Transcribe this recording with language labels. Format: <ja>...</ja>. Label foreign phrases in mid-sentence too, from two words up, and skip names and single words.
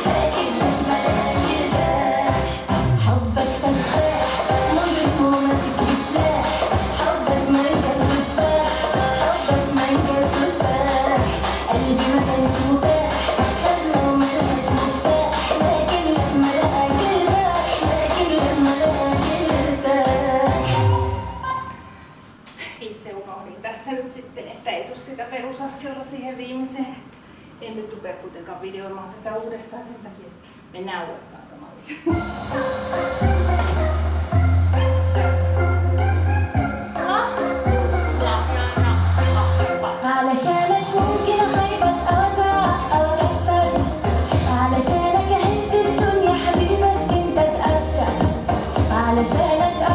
<ar>حبك سفاح مجرم وماسك سلاح حبك منجل وتفاح حبك منجل وتفاح قلبي ما كانش متاح خزنه وملقاش مفتاح</ar> <fi>Itse unohdin tässä nyt sitten, että ei tule sitä perusaskelta siihen viimeiseen. En nyt rupea kuitenkaan videoimaan tätä uudestaan sen takia, että mennään uudestaan saman tien.</fi> <ar>علشانك ممكن اخيبط او ازعق او اكسر علشانك اهد الدنيا حبيبي بس انت تقشر علشانك</ar>